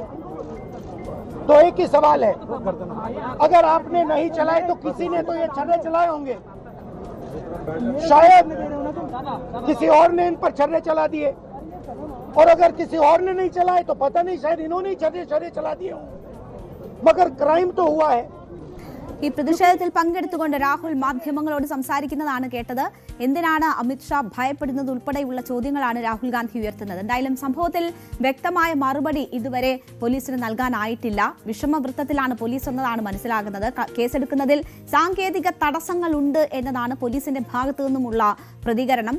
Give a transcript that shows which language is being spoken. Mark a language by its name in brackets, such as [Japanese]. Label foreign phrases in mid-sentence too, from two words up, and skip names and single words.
[Hindi] तो एक ही सवाल है, अगर आपने नहीं चलाए तो किसी ने तो ये छर्रे चलाए होंगे. शायद किसी और ने इन पर छर्रे चला दिए, और अगर किसी और ने नहीं चलाए तो पता नहीं, शायद इन्होंने ही छर्रे चला दिए हों. मगर क्राइम तो हुआ है. [Malayalam] ഈ പ്രതിഷേധത്തിൽ പങ്കെടുത്തുകൊണ്ട് രാഹുൽ മാധ്യമങ്ങളോട് സംസാരിക്കുന്നതാണ് കേട്ടത്. എന്തിനാണ് അമിത്ഷാ ഭയപ്പെടുന്നത് ഉൾപ്പെടെയുള്ള ചോദ്യങ്ങളാണ് രാഹുൽ ഗാന്ധി ഉയർത്തുന്നത്. എന്തായാലും സംഭവത്തിൽ വ്യക്തമായ മറുപടി ഇതുവരെ പോലീസിന് നൽകാനായിട്ടില്ല. വിഷമവൃത്തത്തിലാണ് പോലീസ് എന്നതാണ് മനസ്സിലാകുന്നത്. കേസെടുക്കുന്നതിൽ സാങ്കേതിക തടസ്സങ്ങളുണ്ട് എന്നതാണ് പോലീസിന്റെ ഭാഗത്തു നിന്നുമുള്ള പ്രതികരണം.